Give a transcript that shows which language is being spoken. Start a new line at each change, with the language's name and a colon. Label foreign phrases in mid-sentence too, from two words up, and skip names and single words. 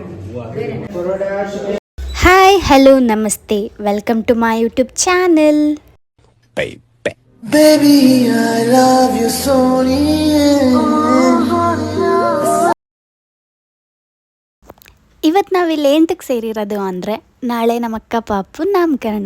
English: Hi hello namaste, welcome to my YouTube channel. Baby, I love you, Sonia.
Kannada: ಇವತ್ತು ನಾವಿಲ್ಲಿ ಎಂಟಕ್ಕೆ ಸೇರಿರೋದು ಅಂದರೆ ನಾಳೆ ನಮ್ಮ ಅಕ್ಕ ಪಾಪು ನಾಮಕರಣ.